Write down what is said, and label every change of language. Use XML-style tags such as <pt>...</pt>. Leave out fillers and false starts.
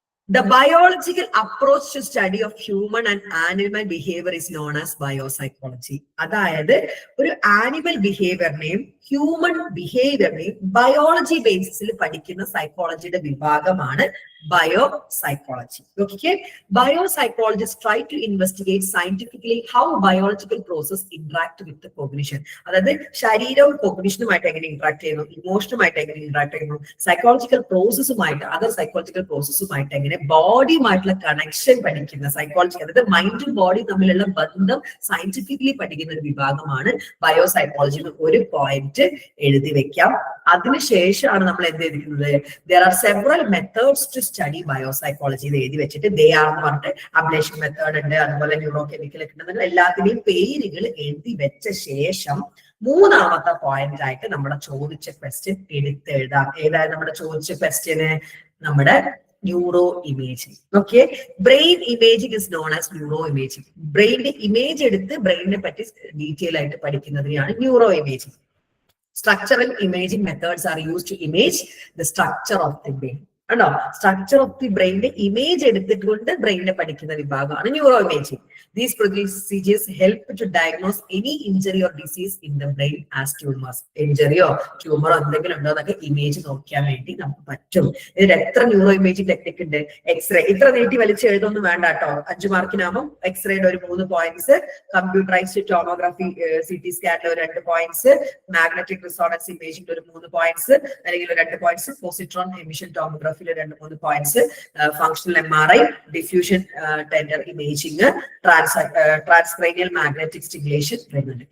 <en>The biological approach to study of human and animal behavior is known as biopsychology.</en> <ml>അതായത് ഒരു animal ബിഹേവിയറിനെയും human ബിഹേവിയറിനെയും biology ബേസിസിൽ പഠിക്കുന്ന സൈക്കോളജിയുടെ വിഭാഗമാണ് biopsychology.</ml> <en>Okay, biopsychologists try to investigate scientifically how biological process interact with the cognition.</en> <ml>അതായത് ശരീരവും കോഗ്നിഷനുമായിട്ട് എങ്ങനെ interact ചെയ്യുന്നു, ഇമോഷനുമായിട്ട് എങ്ങനെ interact ചെയ്യുന്നു, സൈക്കോളജിക്കൽ പ്രോസസ്സുമായിട്ട് അതർ സൈക്കോളജിക്കൽ പ്രോസസ്സുമായിട്ട് എങ്ങനെ ബോഡിയുമായിട്ടുള്ള കണക്ഷൻ പഠിക്കുന്ന സൈക്കോളജി, അതായത് മൈൻഡും ബോഡിയും തമ്മിലുള്ള ബന്ധം സയന്റിഫിക്കലി പഠിക്കുന്ന ഒരു വിഭാഗമാണ് ബയോസൈക്കോളജി. ഒരു പോയിന്റ് എഴുതി വെക്കാം. അതിനുശേഷമാണ് നമ്മൾ എന്ത് ചെയ്തിരിക്കുന്നത്,</ml> <en>there are several methods to study biopsychology</en> <ml>എന്ന് എഴുതി വെച്ചിട്ട് ദേ ആർ എന്ന് പറഞ്ഞിട്ട് അബ്ലേഷൻ മെത്തേഡ് ഉണ്ട്, അതുപോലെ ന്യൂറോ കെമിക്കൽ ഒക്കെ ഉണ്ട്. എല്ലാത്തിന്റെയും പേരുകൾ എഴുതി വെച്ച ശേഷം മൂന്നാമത്തെ പോയിന്റ് ആയിട്ട് നമ്മുടെ ചോദിച്ച ക്വസ്റ്റ്യൻ എടുത്തെഴുതാം. ഏതായാലും നമ്മുടെ ചോദിച്ച ക്വസ്റ്റ്യന് നമ്മുടെ neuro imaging. Okay,</ml> <en>Brain imaging is known as neuroimaging.</en> <ml>ബ്രെയിനിന്റെ image എടുത്ത് ബ്രെയിനിനെ പറ്റി ഡീറ്റെയിൽ ആയിട്ട് പഠിക്കുന്നതിനെയാണ് neuro imaging.</ml> <en>Structural imaging methods are used to image the structure of the brain.</en> <ml>ആണോ, സ്ട്രക്ചർ ഓഫ് ദി ബ്രെയിനിന്റെ ഇമേജ് എടുത്തിട്ടുണ്ട് ബ്രെയിനിനെ പഠിക്കുന്ന വിഭാഗമാണ് neuro imaging.</ml> <en>These procedures help to diagnose any injury or disease in the brain as tumors.</en> <ml>ഇഞ്ചറിയോ ട്യൂമറോ എന്തെങ്കിലും ഉണ്ടോ എന്നൊക്കെ image നോക്കാൻ വേണ്ടി നമുക്ക് പറ്റും. ഇതിൽ എത്ര ന്യൂറോ ഇമേജിംഗ് ടെക്നിക് ഉണ്ട്? എക്സ്റേ ഇത്ര നീട്ടി വലിച്ച് എഴുതൊന്നും വേണ്ട കേട്ടോ. 5 മാർക്കിനാകുമ്പോൾ എക്സ്റേയുടെ ഒരു 3 പോയിന്റ്സ്, കമ്പ്യൂട്ടറൈസ്ഡ് ടോമോഗ്രാഫി CT സ്കാനിലെ ഒരു 2 പോയിന്റ്സ്, മാഗ്നറ്റിക് റിസോണൻസ് ഇമേജിംഗിൽ ഒരു 3 പോയിന്റ്സ് അല്ലെങ്കിൽ 2 points, positron emission ടോമോഗ്രാഫിയിൽ 2-3 points, functional MRI, diffusion tender imaging, ട്രാൻസ്ക്രൈനിയൽ magnetic stimulation വരുന്നുണ്ട്.</ml>